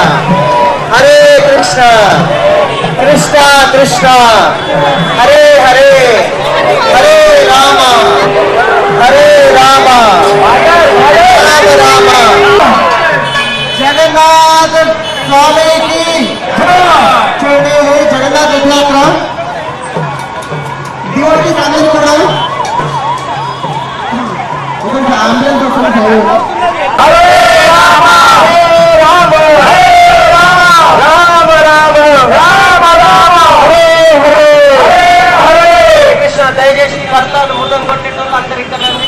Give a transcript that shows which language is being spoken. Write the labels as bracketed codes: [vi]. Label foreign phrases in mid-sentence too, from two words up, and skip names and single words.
[sa] Krishna Krishna, Hare Hare, Hare Rama, Rama Rama. [te] జగన్నాథ స్వామికి చూడండి, జగన్నాథ రథయాత్ర డివోటీస్ అందరూ కూడా ఒక అంబులెన్స్ వస్తుంది. దయచేసి కష్టాలు ముద్దం కొట్టేటోళ్ళు అందరు ఇక్కడ రండి.